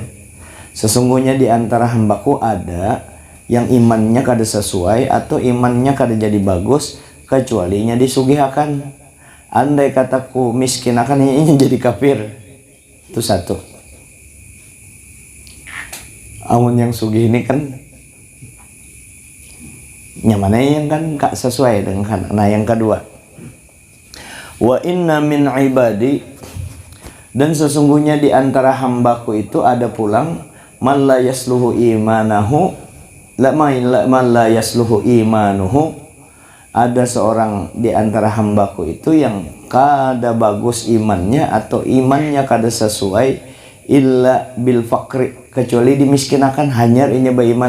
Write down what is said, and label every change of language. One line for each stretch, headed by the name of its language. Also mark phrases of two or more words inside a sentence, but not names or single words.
Banjar: Sesungguhnya di antara hambaku ada yang imannya kada sesuai atau imannya kada jadi bagus kecualinya disugihakan. Andai kataku miskin akan ini jadi kafir. Itu satu. Amun yang sugih ini kan nyamannya yang kan gak sesuai dengan kan. Nah yang kedua,
Arabic: وإن من عبادي,
Banjar: dan sesungguhnya di antara hambaku itu ada pulang
Arabic: من لا يصلح إيمانه,
Banjar: ada seorang di antara hambaku itu yang kada bagus imannya atau imannya kada sesuai
Arabic: إلا بالفقر,
Banjar: kecuali dimiskinakan hanyar inya beriman.